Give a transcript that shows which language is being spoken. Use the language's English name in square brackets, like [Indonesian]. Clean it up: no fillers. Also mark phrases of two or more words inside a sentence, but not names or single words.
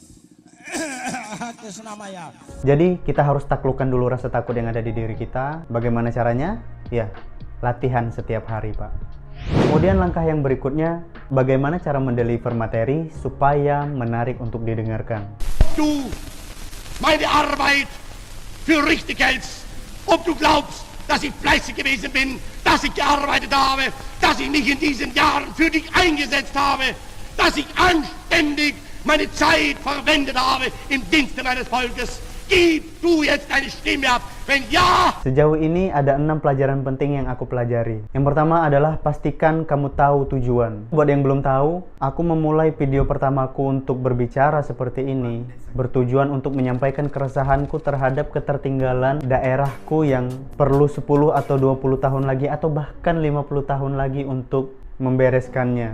[Indonesian] Atas nama ya. Jadi kita harus taklukkan dulu rasa takut yang ada di diri kita. Bagaimana caranya? Ya, latihan setiap hari, Pak. Kemudian langkah yang berikutnya, bagaimana cara mendeliver materi supaya menarik untuk didengarkan. [German] Du meine Arbeit für richtig hältst, ob du glaubst, dass ich fleißig gewesen bin, dass ich gearbeitet habe, dass ich mich in diesen Jahren für dich eingesetzt habe, dass ich anständig meine Zeit verwendet habe im Dienste meines Volkes. Gib du jetzt deine Stimme ab, wenn ja! [Indonesian] Sejauh ini ada 6 pelajaran penting yang aku pelajari. Yang pertama adalah pastikan kamu tahu tujuan. Buat yang belum tahu, aku memulai video pertamaku untuk berbicara seperti ini bertujuan untuk menyampaikan keresahanku terhadap ketertinggalan daerahku yang perlu 10 atau 20 tahun lagi atau bahkan 50 tahun lagi untuk membereskannya.